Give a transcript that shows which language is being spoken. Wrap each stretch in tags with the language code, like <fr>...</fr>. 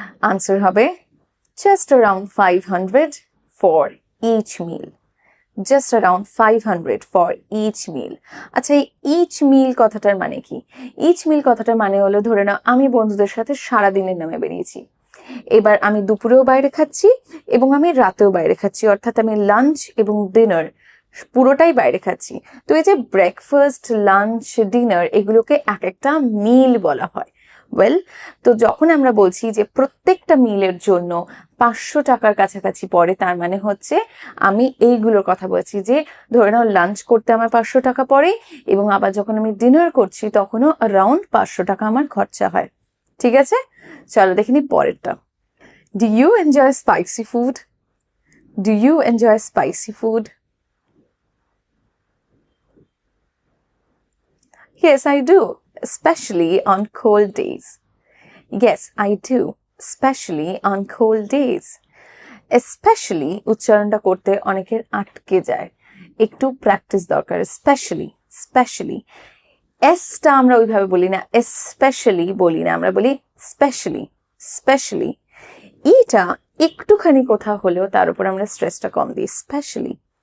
<bn>Answer হবে</bn> <en>just around 500 for each meal. Just around 500 for each meal.</en> <bn>আচ্ছা, এই each meal কথাটার মানে কি? each meal কথাটার মানে হলো, ধরে নাও আমি বন্ধুদের সাথে সারাদিনের নামে বেরিয়েছি, এবার আমি দুপুরেও বাইরে খাচ্ছি এবং আমি রাতেও বাইরে খাচ্ছি, অর্থাৎ আমি লাঞ্চ এবং ডিনার পুরোটাই বাইরে খাচ্ছি। তো এই যে ব্রেকফাস্ট, লাঞ্চ, ডিনার এগুলোকে এক একটা মিল বলা হয়। ওয়েল, তো যখন আমরা বলছি যে প্রত্যেকটা মিলের জন্য 500 টাকার কাছাকাছি পড়ে, তার মানে হচ্ছে আমি এইগুলোর কথা বলছি যে ধরে নাও লাঞ্চ করতে আমার 500 টাকা পড়ে এবং আবার যখন আমি ডিনার করছি তখনও অ্যারাউন্ড 500 টাকা আমার খরচা হয়। ঠিক আছে, চলো দেখে নি পরেরটা।</bn> <en>Do you enjoy spicy food? Do you enjoy spicy food? Yes, I do, especially on cold days. Yes, I do, especially on cold days.</en> <bn>Especially উচ্চারণটা করতে অনেকের আটকে যায়, একটু প্র্যাকটিস দরকার। স্পেশালি এসটা আমরা ওইভাবে বলি না, স্পেশালি বলি না, আমরা বলি স্পেশালি। এইটা একটুখানি কোথাও হলেও তার উপর আমরা স্ট্রেসটা কম দিই, স্পেশালি।</bn>